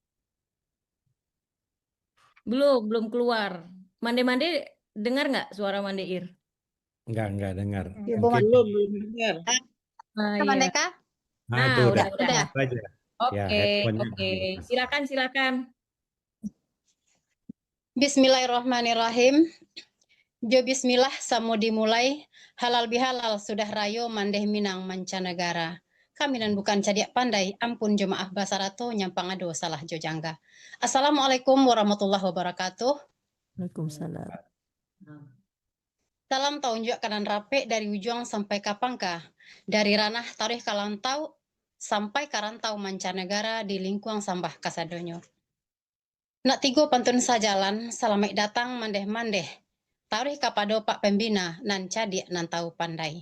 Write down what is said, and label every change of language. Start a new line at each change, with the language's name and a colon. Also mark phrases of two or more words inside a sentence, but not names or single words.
Indonesian: Belum keluar. Mande-Mande dengar nggak suara Mandeir? Enggak dengar. Belum dengar. Iya. Mandeka? Nah, itu udah. aja. Ya, headphone-nya Oke. dilepas. Silakan.
Arabic: بسم الله الرحمن الرحيم.
Minangkabau: Jo bismillah samo dimulai, halal bihalal sudah rayo mandeh minang mancanegara. Kaminan bukan cadiak pandai, ampun jo maaf basarato nyampang ado salah jo jangga.
Arabic: السلام عليكم ورحمة الله وبركاته. وعليكم السلام.
Minangkabau: Salam taunjuk kanan rape dari ujung sampai kapangka, dari ranah tarikh kalantau sampai karantau mancanegara di lingkungan sambah kasadonyo. Nak tigo pantun sajalan, salamai datang mandeh-mandeh. Tarikh kapado Pak Pembina, nan cadik nan tahu pandai.